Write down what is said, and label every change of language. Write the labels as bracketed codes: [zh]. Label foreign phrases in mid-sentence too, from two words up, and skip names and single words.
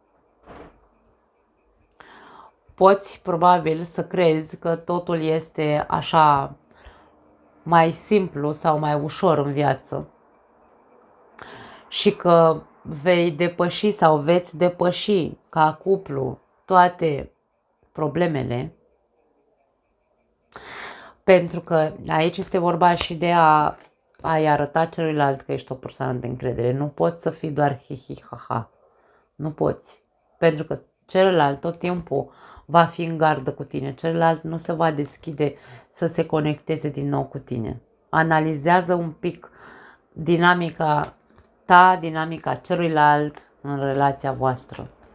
[ro] poți probabil să crezi că totul este așa mai simplu sau mai ușor în viață și că vei depăși sau veți depăși ca cuplu toate problemele, pentru că aici este vorba și de a-i arăta celuilalt că ești o persoană de încredere. Nu poți să fii doar hi-hi-ha-ha. Nu poți. Pentru că celălalt tot timpul va fi în gardă cu tine. Celălalt nu se va deschide să se conecteze din nou cu tine. Analizează un pic dinamica ta, dinamica celuilalt în relația voastră.